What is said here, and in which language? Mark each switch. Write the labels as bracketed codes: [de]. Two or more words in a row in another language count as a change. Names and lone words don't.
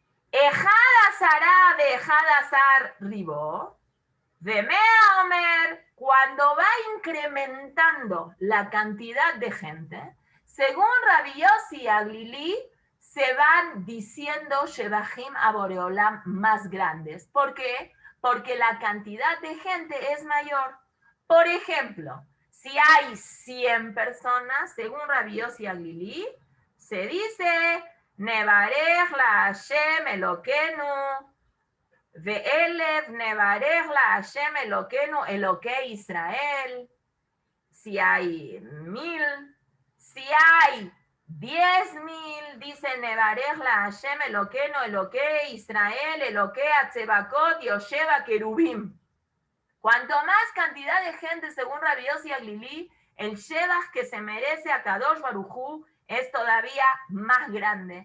[he] אחד עשרה [es] de [he] אחד עשר ריבו ומאה אומר [es] cuando va incrementando la cantidad de gente, según Rabbi Yossi Aglili, se van diciendo Shebahim a Boreolam más grandes. ¿Por qué? Porque la cantidad de gente es mayor. Por ejemplo, si hay 100 personas, según Rabbi Yossi Aglili, se dice [he] נברך לה' אלוקינו ואלף נברך לה' אלוקינו אלוקי ישראל. [es] Si hay 1000, si hay 10,000, dice [he] נברך לה' אלוקינו אלוקי ישראל אלוקי צבאות יושב כרובים. [es] Cuanto más cantidad de gente, según Rabbi Yossi Aglili, el Shebach que se merece a [he] קדוש ברוך הוא [es] es todavía más grande.